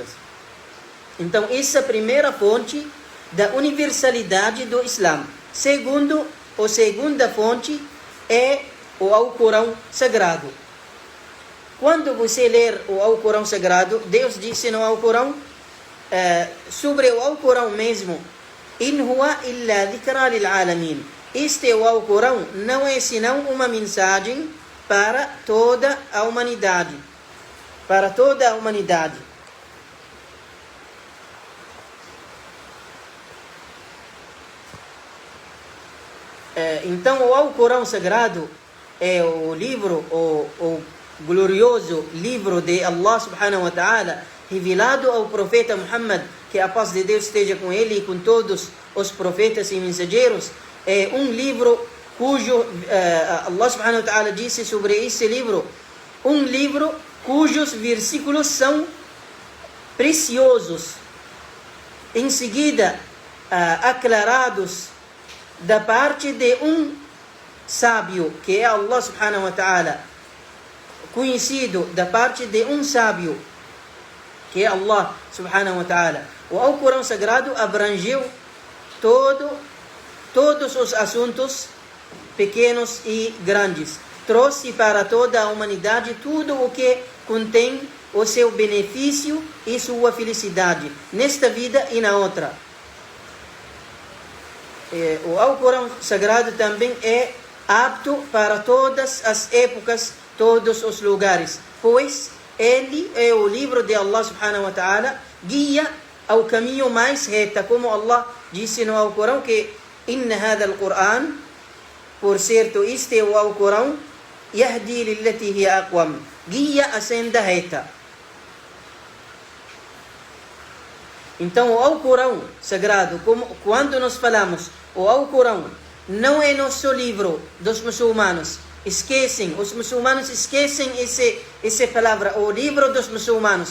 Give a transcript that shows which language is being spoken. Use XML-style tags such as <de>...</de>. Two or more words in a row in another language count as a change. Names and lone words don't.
<pt>Então, essa é a primeira fonte da universalidade do Islã. Segunda fonte é o Alcorão Sagrado. Quando você ler o Alcorão Sagrado, Deus disse no Alcorão, sobre o Alcorão mesmo,</pt> <ar>إن هو إلا ذكرى للعالمين.</ar> <pt>Este o Alcorão não é senão uma mensagem para toda a humanidade. Para toda a humanidade. Então, o Alcorão Sagrado é o livro, o glorioso livro de Allah</pt> <ar>سبحانه وتعالى,</ar> <pt>revelado ao profeta Muhammad, que a paz de Deus esteja com ele e com todos os profetas e mensageiros. É um livro cujo Allah</pt> <ar>سبحانه وتعالى</ar> <pt>disse sobre esse livro, um livro cujos versículos são preciosos, em seguida aclarados da parte de um sábio, que é Allah</pt> <ar>سبحانه وتعالى,</ar> <pt>conhecido da parte de um sábio, que é Allah</pt> <ar>سبحانه وتعالى.</ar> <pt>O Alcorão Sagrado abrangeu todos os assuntos pequenos e grandes. Trouxe para toda a humanidade tudo o que contém o seu benefício e sua felicidade, nesta vida e na outra. O Alcorão Sagrado também é apto para todas as épocas, todos os lugares, pois ele é o livro de Allah</pt> <ar>سبحانه وتعالى,</ar> <pt>guia ao caminho mais reto, como Allah disse no Alcorão que</pt> <ar>إن هذا القرآن,</ar> <pt>por certo, este é o Alcorão,</pt> <ar>يهدي للتي هي أقوم,</ar> <pt>guia a senda reta. Então, o Alcorão Sagrado, quando nós falamos, o Alcorão não é nosso livro dos muçulmanos. Os muçulmanos esquecem essa palavra, o livro dos muçulmanos.</pt>